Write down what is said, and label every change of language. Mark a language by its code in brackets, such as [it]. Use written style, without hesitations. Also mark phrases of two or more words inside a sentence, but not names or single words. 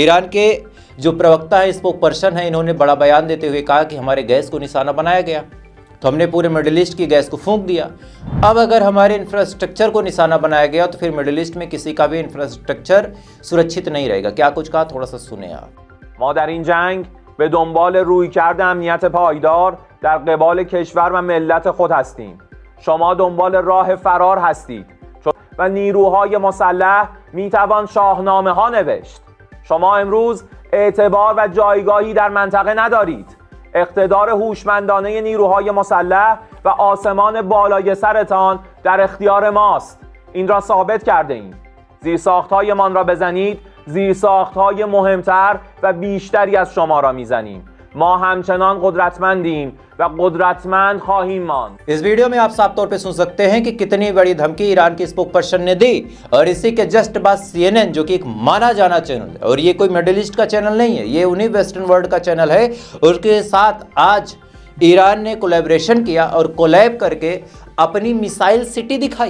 [hi] ईरान के जो प्रवक्ता है, [en] spokesperson [hi] है, इन्होंने बड़ा बयान देते हुए कहा कि हमारे गैस को निशाना बनाया गया तो हमने पूरे मिडिल ईस्ट की गैस को फूंक दिया। अब अगर हमारे इंफ्रास्ट्रक्चर को निशाना बनाया गया तो फिर मिडिल ईस्ट में किसी का भी इंफ्रास्ट्रक्चर सुरक्षित नहीं रहेगा। क्या कुछ कहा, थोड़ा सा सुने आप। [fa] ما در این جنگ به دنبال رویکرد امنیت پایدار در قبال کشور و ملت خود هستیم. شما دنبال راه فرار هستید. و نیروهای مسلح میتوان شاهنامه ها نوشت. شما امروز اعتبار و جایگاهی در منطقه ندارید. اقتدار هوشمندانه نیروهای مسلح و آسمان بالای سرتان در اختیار ماست. این را ثابت کرده ایم. زیرساخت‌هایمان را بزنید، زیرساخت‌های مهمتر و بیشتری از شما را میزنیم. ما همچنان قدرتمندیم و قدرتمند خواهیم ماند. [hi] इस वीडियो में आप साफ तौर पे सुन सकते हैं कि कितनी बड़ी धमकी ईरान के [en] spokesperson [hi] ने दी। और इसी के जस्ट बाद CNN, जो कि एक माना जाना चैनल है, और ये कोई मिडिल ईस्ट का चैनल नहीं है, ये उन्हीं [en] Western world [hi] का चैनल है, उसके साथ आज ईरान ने कोलैबोरेशन किया और कोलैब करके अपनी [en] missile city [hi] दिखाई।